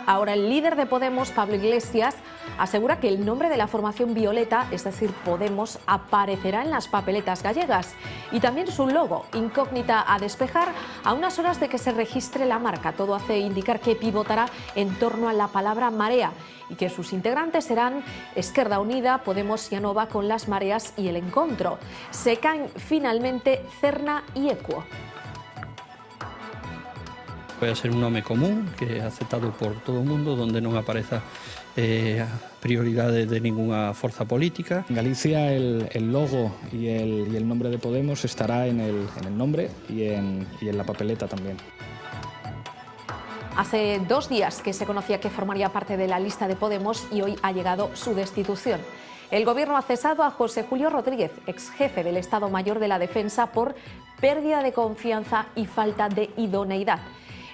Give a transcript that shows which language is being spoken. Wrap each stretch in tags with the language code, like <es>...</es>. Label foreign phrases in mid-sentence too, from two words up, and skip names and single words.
<es>Ahora el líder de Podemos, Pablo Iglesias, asegura que el nombre de la formación violeta, es decir, Podemos, aparecerá en las papeletas gallegas. Y también su logo, incógnita a despejar, a unas horas de que se registre la marca. Todo hace indicar que pivotará en torno a la palabra marea y que sus integrantes serán Esquerda Unida, Podemos y Anova con las mareas y el encontro. Se caen finalmente Cerna y Equo.</es> <gl>Vai ser un nome común que é aceptado por todo o mundo, donde non apareza prioridade de ninguna forza política.</gl> <es>En Galicia el logo y el nombre de Podemos estará en el nombre y en la papeleta también. Hace 2 días que se conocía que formaría parte de la lista de Podemos y hoy ha llegado su destitución. El Gobierno ha cesado a José Julio Rodríguez, ex jefe del Estado Mayor de la Defensa, por pérdida de confianza y falta de idoneidad.</es>